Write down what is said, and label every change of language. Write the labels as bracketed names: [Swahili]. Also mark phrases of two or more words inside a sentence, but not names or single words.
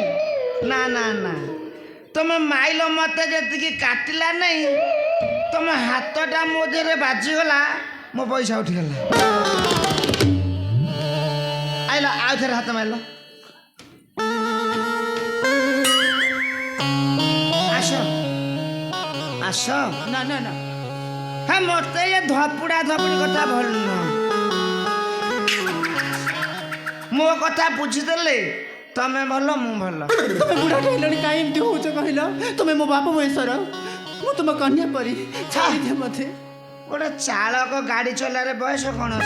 [Odia] ନା ନା ନା, ତମେ ମାଇଲ ମତେ ଯେତିକି କାଟିଲା ନାହିଁ, ତମ ହାତଟା ମୋ ଦେହରେ ବାଜିଗଲା, ମୋ ପଇସା ଉଠିଗଲା। ଆଇଲ ଆଉ ଥରେ ହାତ ମାରିଲ। ଆସ ଆସ। ନା ନା ନା, ହଁ ମତେ ଏ ଧପୁଡ଼ା ଧପୁଡ଼ି କଥା ଭଲ ନୁହଁ। ମୋ କଥା ବୁଝିଦେଲେ ତମେ ଭଲ, ମୁଁ ଭଲ। ତମେ ବୁଢ଼ାଟା ହେଲଣି, କାହିଁ ଏମିତି ହଉଛ କହିଲ? ତୁମେ ମୋ ବାପ ବୟସର, ମୁଁ ତୁମ କନ୍ୟା ପରି, ଛାଡ଼ିଦିଅ ମୋତେ। ଗୋଟେ ଚାଳକ ଗାଡ଼ି ଚଲାଇବାରେ ବୟସ କ'ଣ ଅଛି?